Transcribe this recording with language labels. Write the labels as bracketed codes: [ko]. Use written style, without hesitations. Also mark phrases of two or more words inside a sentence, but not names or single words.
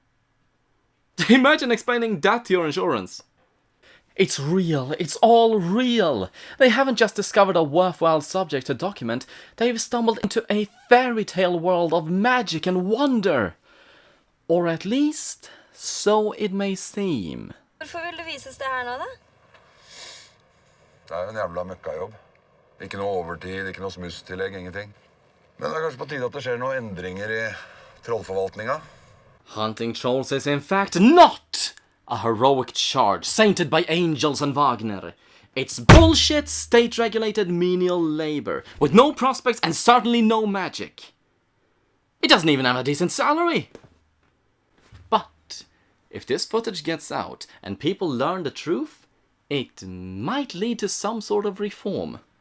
[en] Imagine explaining that to your insurance. It's real, it's all real. They haven't just discovered a worthwhile subject to document, they've stumbled into a fairy tale world of magic and wonder. Or at least, so it may seem. [no] Hvorfor vil du vises det her nå, da? Det er jo en jævla møkkajobb. Ikke noe overtid, ikke noe smusstillegg, ingenting. Men det er kanskje på tide at det skjer noen endringer I trollforvaltninga. [en] Hunting trolls is in fact not a heroic charge sainted by angels and Wagner. It's bullshit, state-regulated menial labor, with no prospects and certainly no magic. It doesn't even have a decent salary. But if this footage gets out and people learn the truth, it might lead to some sort of reform.